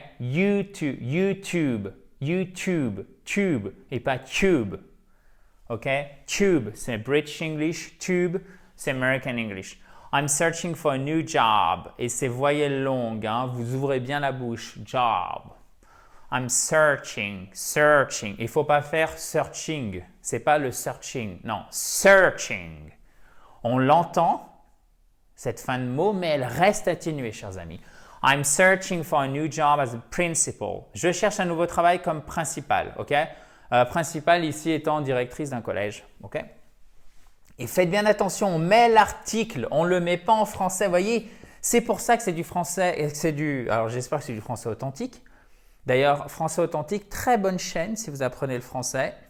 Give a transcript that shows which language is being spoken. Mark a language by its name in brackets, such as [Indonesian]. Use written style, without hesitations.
[French] YouTube, YouTube, YouTube, tube, et pas tube. OK? Tube, c'est British English, tube, c'est American English. [English] I'm searching for a new job. [French] Et c'est voyelle longue, hein? Vous ouvrez bien la bouche. [English] Job. I'm searching, searching. [French] Il ne faut pas faire searching. Ce n'est pas le searching. Non, searching. On l'entend, cette fin de mot, mais elle reste atténuée, chers amis. [English] I'm searching for a new job as a principal. [French] Je cherche un nouveau travail comme principal. OK? Principal ici étant directrice d'un collège. OK? Et faites bien attention, on met l'article, on ne le met pas en français. Vous voyez, c'est pour ça que c'est du français, alors j'espère que c'est du français authentique. D'ailleurs, Français Authentique, très bonne chaîne si vous apprenez le français.